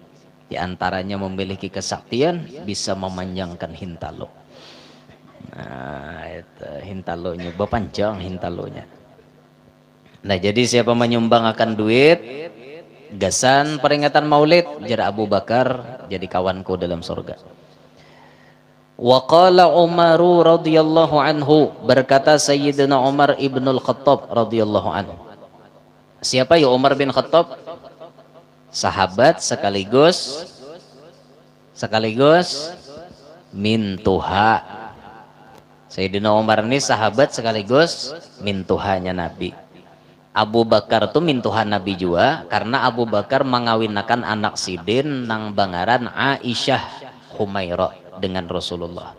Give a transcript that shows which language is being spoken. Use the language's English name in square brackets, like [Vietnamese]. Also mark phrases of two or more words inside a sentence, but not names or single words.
[Banjar] Di antaranya memiliki kesaktian bisa memanjangkan hintalo. Nah itu hintalonya, bepanjang hintalonya. Nah jadi siapa menyumbang akan duit gasan peringatan maulid jar Abu Bakar jadi kawanku dalam surga. [Arabic] وقال عمر رضي الله عنه, [Banjar] berkata Sayyidina Umar ibnul Khattab [Arabic] رضي الله عنه. [Banjar] Siapa ya Umar bin Khattab? Sahabat sekaligus mintuha. Sayyidina Umar ini sahabat sekaligus mintuhanya Nabi. Abu Bakar tuh mintuhan Nabi juga karena Abu Bakar mengawinkan anak sidin nang bangaran Aisyah Humairah dengan Rasulullah.